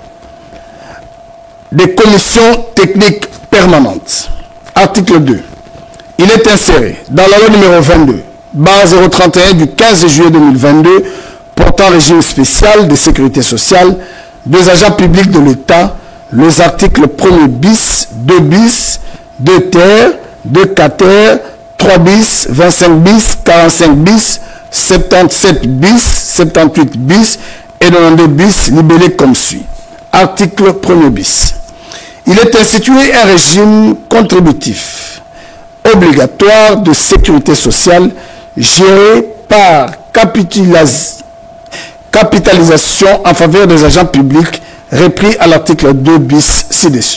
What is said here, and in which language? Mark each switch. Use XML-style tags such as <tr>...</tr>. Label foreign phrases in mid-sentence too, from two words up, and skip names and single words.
<fr>Des commissions techniques permanentes. Article 2. Il est inséré dans la loi numéro 22/031 du 15 juillet 2022 portant régime spécial de sécurité sociale des agents publics de l'État les articles 1er bis, 2 bis, 2 ter, 2 quater, 3 bis, 25 bis, 45 bis, 77 bis, 78 bis et 92 bis libellés comme suit. Article 1er bis. Il est institué un régime contributif obligatoire de sécurité sociale gérés par capitalisation en faveur des agents publics repris à l'article 2 bis ci-dessus.</fr>